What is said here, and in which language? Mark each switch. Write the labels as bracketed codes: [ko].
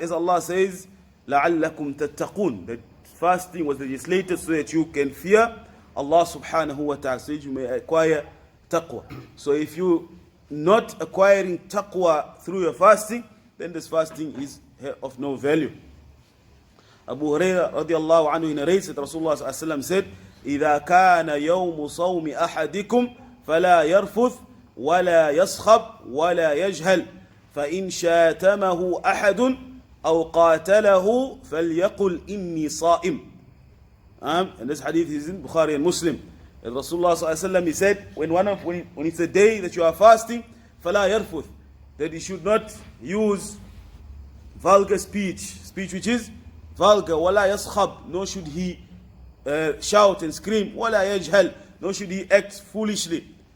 [en] As Allah says, [ar] لَعَلَّكُمْ تَتَّقُونَ. [en] That fasting was legislated so that you can fear Allah subhanahu wa ta'ala, so that you may acquire taqwa. So if you not acquiring taqwa through your fasting, then this fasting is of no value. Abu Hurairah radiallahu anhu narrates that Rasulullah sallallahu alaihi wasallam said, [ar] إِذَا كَانَ يَوْمُ صَوْمِ أَحَدِكُمْ فَلَا يَرْفُثْ وَلَا يَصْخَبْ وَلَا يَجْهَلْ فَإِنْ شَاتَمَهُ أَحَدٌ أَوْ قَاتَلَهُ فَلْيَقُلْ إِنِّي صَائِمٌ. [en] And this hadith is in Bukhari and Muslim. And Rasulullah sallallahu alaihi wasallam, he said, when it's a day that you are fasting, [ar] فَلَا يَرْفُثْ, [en] that you should not use vulgar speech which is vulgar, [ar] وَلَا يَصْخَبْ, [en] nor should he shout and scream, [ar] وَلَا يَجْهَلْ, [en] nor should he act foolishly.